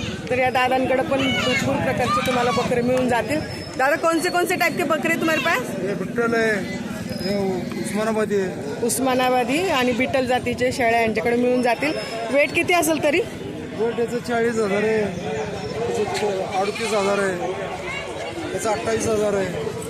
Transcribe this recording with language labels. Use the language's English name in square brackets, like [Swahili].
[Marathi] तर या दादांकडे पण भरपूर प्रकारचे तुम्हाला बकरे मिळून जातील. [Hindi] दादा कौन से टाइप के बकरे तुम्हारे पास? ये बिट्टल है, ये उस्मानाबादी है. [Marathi] उस्मानाबादी आणि बिटल जातीचे शेळ्या यांच्याकडे मिळून जातील. वेट किती असेल तरी? वेट याचं 40,000 आहे, याचं 38,000 आहे, याचं 28,000 आहे.